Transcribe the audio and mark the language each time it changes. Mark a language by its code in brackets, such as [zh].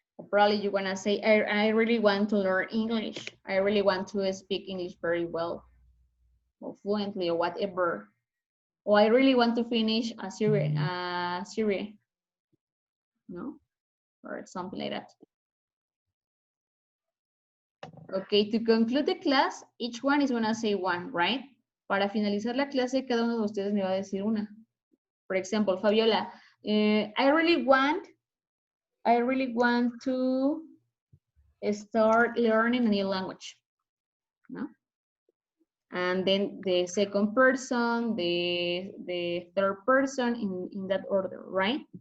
[en] Probably you wanna say, I really want to learn English. I really want to speak English very well or fluently or whatever. Or I really want to finish a series, no? Or something like that. Okay, to conclude the class, each one is gonna say one, right? [es] Para finalizar la clase, cada uno de ustedes me va a decir una. [en] For example, Fabiola, I really want to start learning a new language, no? And then the second person, the third person in that order, right?